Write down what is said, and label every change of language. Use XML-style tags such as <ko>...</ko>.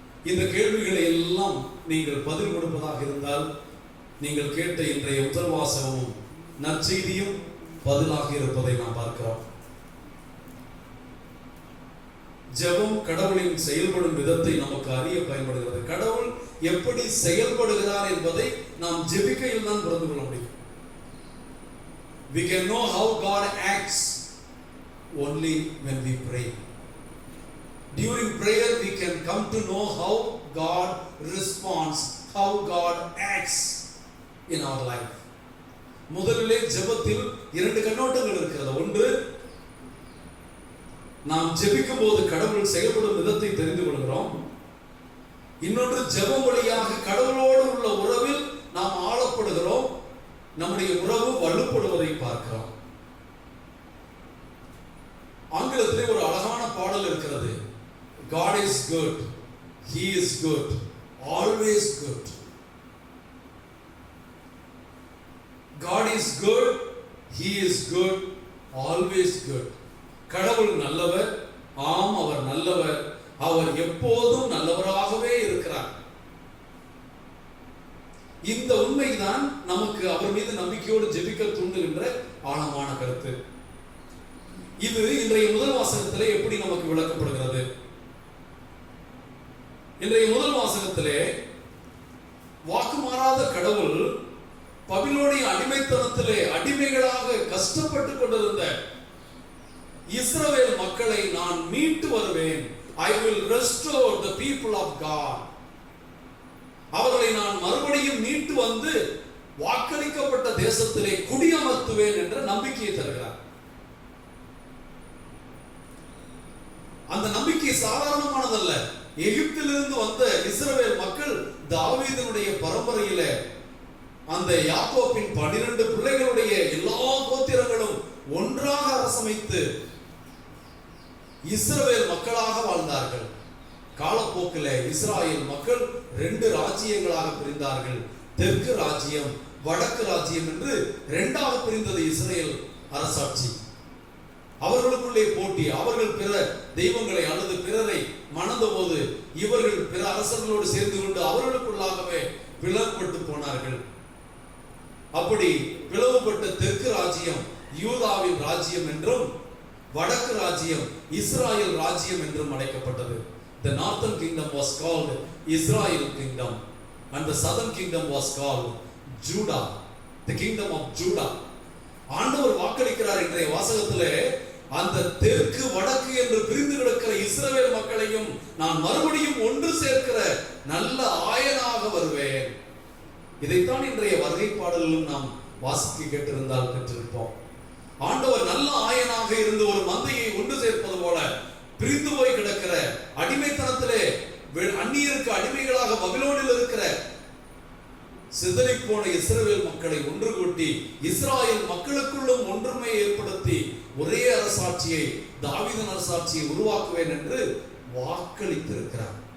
<ta>இந்த கேள்விகளை எல்லாம் நீங்கள் பதில் கொடுப்பதாக இருந்தால் நீங்கள் கேட்ட இன்றைய முதல் வாசகமும் நற்செய்தியும் பதிலாக இருப்பதை நாம் பார்க்கிறோம். ஜெபம் கடவுளின் செயல்படும் விதத்தை நமக்கு அறிய பயன்படுகிறது. கடவுள் எப்படி செயல்படுகிறார் என்பதை நாம் ஜெபிக்கையில் தான் புரிந்து கொள்ள முடியும்.</ta> <en>We can know how God acts only when we pray. During prayer we can come to know how God responds, how God acts in our life.</en> <ta>முதலிலே ஜெபத்தில் இரண்டு கண்ணோட்டங்கள் இருக்கிறது. ஒன்று, நாம் ஜெபிக்கும் போது கடவுள் செயல்படும் விதத்தை தெரிந்து கொள்கிறோம். இன்னொன்று, ஜெபம் வழியாக கடவுளோடு உள்ள உறவில் நாம் ஆளப்படுகிறோம். நம்முடைய உறவு வலுப்படுவதை பார்க்கிறோம். ஆங்கிலத்திலே ஒரு அழகான பாடல் இருக்கிறது.</ta> <en>God is good, He is good, always good. God is good, He is good, always good.</en> <ta>கடவுள் நல்லவர், ஆம், அவர் நல்லவர், அவர் எப்போதும் நல்லவராகவே இருக்கிறார். இந்த உண்மைதான் நமக்கு அவர் மீது நம்பிக்கையோடு ஜெபிக்க தூண்டுகின்ற ஆழமான கருத்து. இது இன்றைய முதல் வாசகத்திலே எப்படி நமக்கு விளக்கப்படுகிறது? இன்றைய முதல் வாசகத்திலே வாக்கு மாறாத கடவுள் பபிலோனிய அடிமைத்தனத்திலே அடிமைகளாக கஷ்டப்பட்டு கொண்டிருந்த இஸ்ரவேல் மக்களை நான் மீட்டு வருவேன்.</ta> <en>I will restore the people of God.</en> <ta>அவர்களை நான் மறுபடியும் மீட்டு வந்து வாக்களிக்கப்பட்ட தேசத்திலே குடியமர்த்துவேன் என்ற நம்பிக்கையை தருகிறார். அந்த நம்பிக்கை சாதாரணமானதல்ல. எகிப்திலிருந்து வந்த இஸ்ரவேல் மக்கள் தாவீதினுடைய பரம்பரையில அந்த யாக்கோபின் 12 பிள்ளைகளுடைய எல்லா கோத்திரங்களும் ஒன்றாக அரசமைத்து இஸ்ரவேல் மக்களாக வாழ்ந்தார்கள். காலப்போக்கில் இஸ்ராயேல் மக்கள் 2 ராஜ்யங்களாக பிரிந்தார்கள். தெற்கு ராஜ்யம், வடக்கு ராஜ்யம் என்று 2ஆக பிரிந்தது இஸ்ரேல் அரசாட்சி. அவர்களுக்குள்ளே போட்டி. அவர்கள் பிற தெய்வங்களை அல்லது பிறரை மணந்த போது இவர்கள் பிற அரசர்களோடு சேர்ந்து கொண்டு அவர்களுக்குள்ளாகவே பிளவுபட்டு போனார்கள். அப்படி பிளவுபட்ட தெற்கு ராஜ்யம் யூதாவின் ராஜ்யம் என்றும் வடக்கு ராஜ்யம் இஸ்ராயேல் ராஜ்யம் என்றும் அழைக்கப்பட்டது.</ta> <en>The northern kingdom was called Israel kingdom and the southern kingdom was called Judah, the kingdom of Judah.</en> <ta>ஆண்டவர் வாக்களிக்கிறார் இன்றைய வாசகத்திலே, அந்த தெற்கு வடக்கு என்று பிரிந்து கிடக்கிற இஸ்ரவேல் மக்களையும் நான் மறுபடியும் ஒன்று சேர்க்கிற நல்ல ஆயனாக வருவேன். இதைத்தான் இன்றைய வருகை பாடலிலும் நாம் வாசிக்க கேட்டிருந்தால் பெற்றிருப்போம். ஆண்டவர் நல்ல ஆயனாக இருந்து ஒரு மந்தையை ஒன்று சேர்ப்பது போல பிரிந்து போய் கிடக்கிற அடிமைத்தனத்திலே அந்நியருக்கு அடிமைகளாக பபிலோனில் இருக்கிற சிதறி போன இஸ்ரவேல் மக்களை ஒன்று கூட்டி இஸ்ராயேல் மக்களுக்குள்ளும் ஒன்றுமையை ஏற்படுத்தி ஒரே அரசாட்சியை, தாவீதின் அரசாட்சியை உருவாக்குவேன் என்று வாக்களித்திருக்கிறார்.</ta>